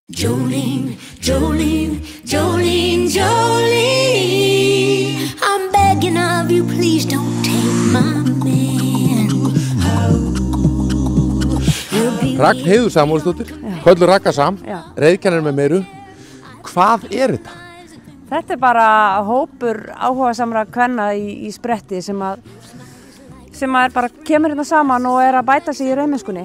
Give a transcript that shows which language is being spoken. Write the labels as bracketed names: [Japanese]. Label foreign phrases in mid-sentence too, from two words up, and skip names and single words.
[English] Jolene, Jolene, Jolene, Jolene, I'm begging of you, please don't take my man. [Icelandic] Ragnheiður Samúelsdóttir, Köllur Ragga Sam, reiðkennari með meiru. Hvað þetta? Þetta bara hópur áhugasamra kvenna í spretti sem er bara kemur hérna saman og að bæta sig í rauðmennskunni.